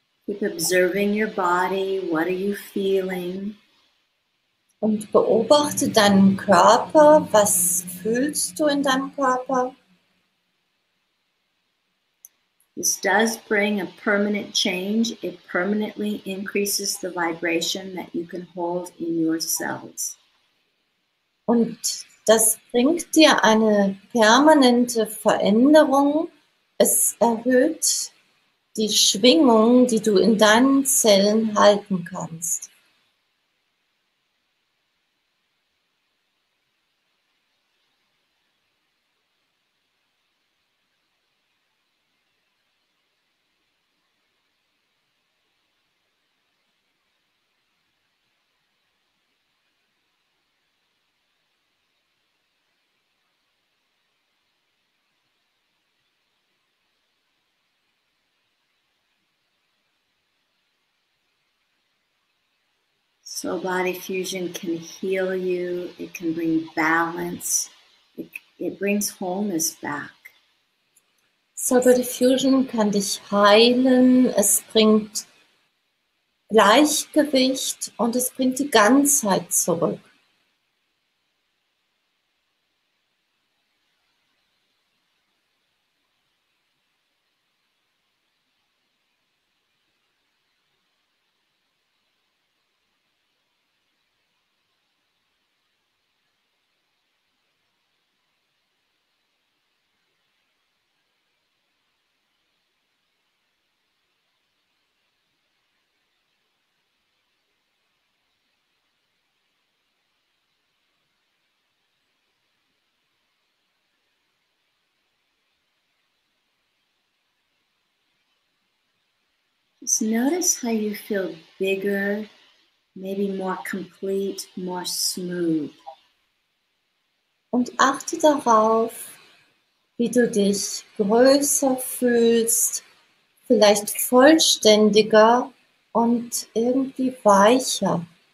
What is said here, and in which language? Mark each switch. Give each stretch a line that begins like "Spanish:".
English: Keep observing your body. What are you feeling?
German: Und beobachte deinen Körper. Was fühlst du in deinem Körper?
English: This does bring a permanent change. It permanently increases the vibration that you can hold in your cells.
German: Und das bringt dir eine permanente Veränderung. Es erhöht die Schwingung, die du in deinen Zellen halten kannst.
English: Soul body fusion can heal you. It can bring balance. It brings wholeness back.
German: Soul Body Fusion kann dich heilen. Es bringt Gleichgewicht und es bringt die Ganzheit zurück.
English: Just notice how you feel bigger, maybe more complete, more smooth.
German: Und achte darauf, wie du dich größer fühlst, vielleicht vollständiger und irgendwie weicher.